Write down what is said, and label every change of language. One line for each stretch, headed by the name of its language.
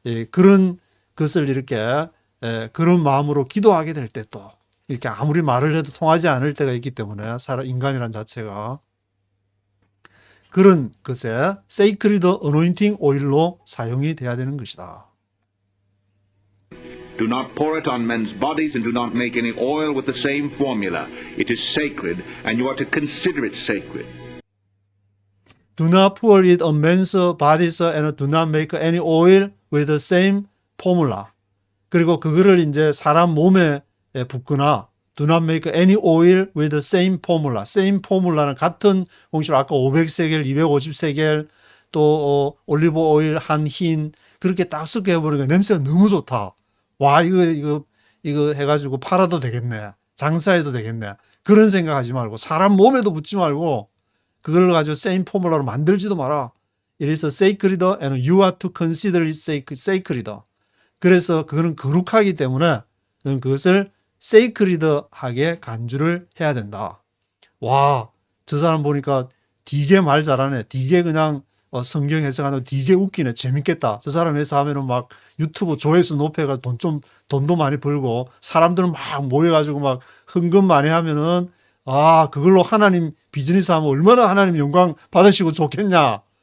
Korean: 그런 것을 이렇게 그런 마음으로 기도하게 될 때 또 이렇게 아무리 말을 해도 통하지 않을 때가 있기 때문에 인간이란 자체가 그런 것에 세이크리드 어노인팅 오일로 사용이 돼야 되는 것이다.
English: Do not pour it on men's bodies and do not make any oil with the same formula. It is sacred and you are to consider it sacred. Do not pour it on men's bodies and do not make any oil with the same formula.
Korean: 그리고 그거를 이제 사람 몸에 붓거나
English: do not make any oil with the same formula.
Korean: same formula는 같은 공식으로 아까 500세겔, 250세겔 또 올리브 오일 한 흰 그렇게 딱 섞어 해버리니까 냄새가 너무 좋다. 와 이거 해가지고 팔아도 되겠네. 장사해도 되겠네. 그런 생각하지 말고 사람 몸에도 붓지 말고 그걸 가지고 same formula로 만들지도 마라.
English: It is sacred and you are to consider it sacred.
Korean: 그래서 그거는 거룩하기 때문에 너는 그것을 세이크리드하게 간주를 해야 된다. 와, 저 사람 보니까 되게 말 잘하네. 되게 그냥 성경 해석하는 되게 웃기네. 재밌겠다. 저 사람 해석하면은 막 유튜브 조회수 높여가지고 돈도 많이 벌고 사람들은 막 모여가지고 막 헌금 많이 하면은 그걸로 하나님 비즈니스 하면 얼마나 하나님 영광 받으시고 좋겠냐.